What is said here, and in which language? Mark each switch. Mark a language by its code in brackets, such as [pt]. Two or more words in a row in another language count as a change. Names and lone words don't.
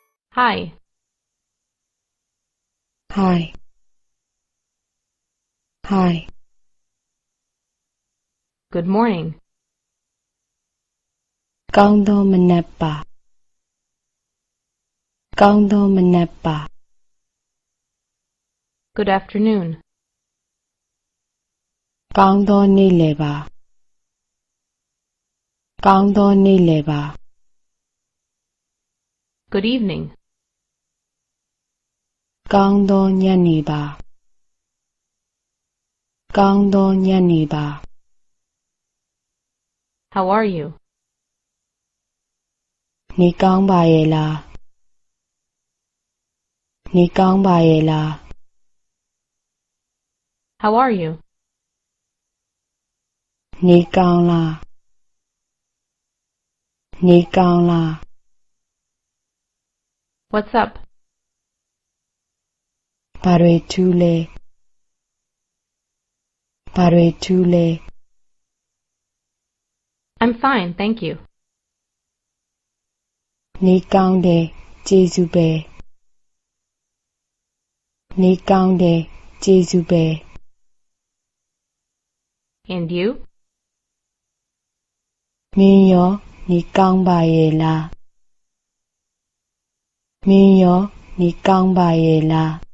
[en] Hi. Hi. Hi. Good morning. [my] ကောင်းသောမနက်ပါ ကောင်းသောမနက်ပါ [en] Good afternoon. [my] ကောင်းသောနေ့လယ်ပါ ကောင်းသောနေ့လယ်ပါ [en] Good evening. [my] ကောင်းသောညနေပါ ကောင်းသောညနေပါ [en] How are you? [my] နေကောင်းပါရဲ့လား နေကောင်းပါရဲ့လား [en] How are you? [my] နေကောင်းလား နေကောင်းလား [en] What's up? [my] ဘာတွေထူးလဲ ဘာတွေထူးလဲ [en] I'm fine, thank you. [my] နေကောင်းတယ်ကျေးဇူးပဲနေကောင်းတယ်ကျေးဇူးပဲ [en] And you? [my] မင်းရောနေကောင်းပါရဲ့လားမင်းရောနေကောင်းပါရဲ့လား